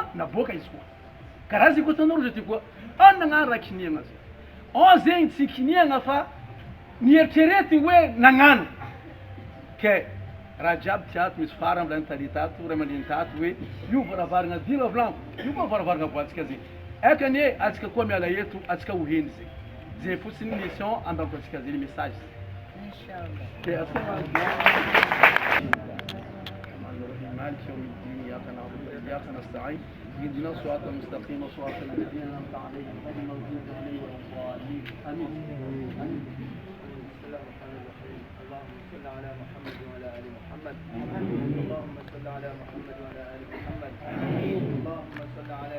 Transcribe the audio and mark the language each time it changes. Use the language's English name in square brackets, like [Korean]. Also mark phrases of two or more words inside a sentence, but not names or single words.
[Malagasy] naboaka izy koa karaha zay koa tanao zay ty koa nagnano raha kiniagna zay zegny tsy kiniagna fa nieritreretigny hoe nagnano ke raha jiaby tiato misy farany volany tali tato ray aman-dreny tato hoe io varavaragna dira volaniko io koa varavaragna voantsika zegny ekany hoe atsika koa miala eto atsika ho heny zegny zay fotsiny mission andampo atsika zegny message Inshallah. ke atsika [Arabic] مالك يوم الدين إياك نعبد وإياك نستعين اهدنا الصراط المستقيم صراط الذين أنعمت عليهم غير المغضوب عليهم ولا الضالين آمين. بسم الله الرحمن الرحيم اللهم صل على محمد وعلى ال محمد اللهم صل على محمد وعلى ال محمد اللهم صل على